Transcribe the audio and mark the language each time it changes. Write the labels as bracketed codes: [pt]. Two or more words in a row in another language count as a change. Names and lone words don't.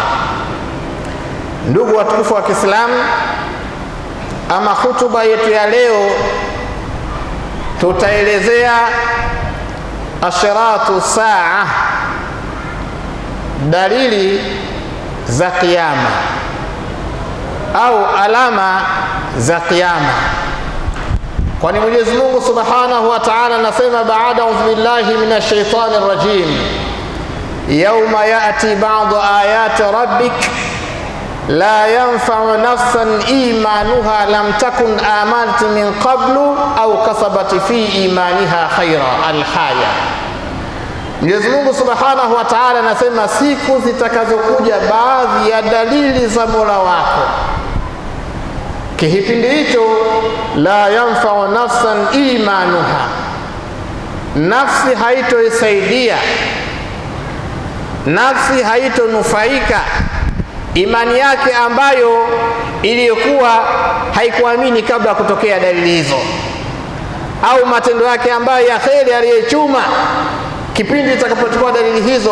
[sw] Ndugu watukufu wa Kiislamu, ama hutuba yetu ya leo tutaelezea [ar] أشراط الساعة, [sw] dalili za kiyama au alama za kiyama. Kwani Mwenyezi Mungu [ar] سبحانه وتعالى [sw] anasema baada [ar] أعوذ بالله من الشيطان الرجيم يوم يأتي بعض آيات ربك لا ينفع نفسا إيمانها لم تكن آمنت من قبل أو كسبت في إيمانها خيرا. Al-Haya. [sw] Mwenyezi Mungu [ar] سبحانه وتعالى [sw] anasema siku zitakazokuja baadhi ya dalili za Mola wako. Kipindi hicho [ar] لا ينفع نفسا إيمانها, [sw] nafsi haitoisaidia, nafsi haitonufaika imani yake ambayo iliyokuwa haikuamini kabla kutokea dalili hizo, au matendo yake ambayo ya kheri aliyechuma kipindi itakapochukua dalili hizo.